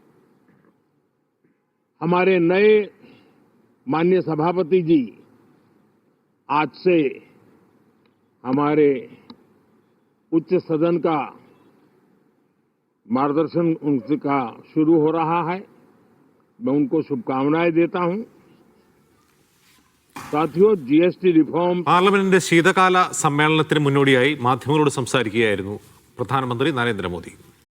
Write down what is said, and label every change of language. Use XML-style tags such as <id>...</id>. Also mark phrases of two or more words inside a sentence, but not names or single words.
<hi>हमारे नए माननीय सभापति जी आज से हमारे उच्च सदन का मार्गदर्शन उनका शुरू हो रहा है। मैं उनको शुभकामनाएं देता हूं। साथियों,</hi> <en>GST reform</en> <ml>പാർലമെന്റിന്റെ ശീതകാല സമ്മേളനത്തിന് മുന്നോടിയായി മാധ്യമങ്ങളോട് സംസാരിക്കുകയായിരുന്നു പ്രധാനമന്ത്രി നരേന്ദ്രമോദി.</ml>